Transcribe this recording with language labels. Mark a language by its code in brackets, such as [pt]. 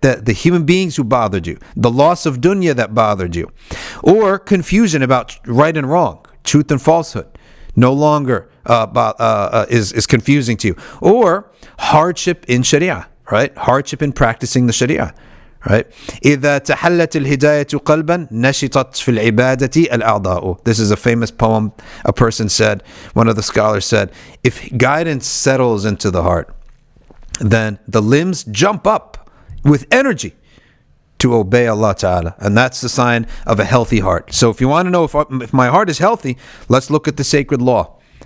[en] The human beings who bothered you, the loss of dunya that bothered you, or confusion about right and wrong, truth and falsehood, no longer is confusing to you, or hardship in Sharia, right? Hardship in practicing the Sharia. Right? [ar] إذا تحلت الهداية قلبا نشطت في العبادة الأعضاء. [en] This is a famous poem a person said, one of the scholars said, if guidance settles into the heart, then the limbs jump up with energy to obey Allah Ta'ala. And that's the sign of a healthy heart. So if you want to know if my heart is healthy, let's look at the sacred law.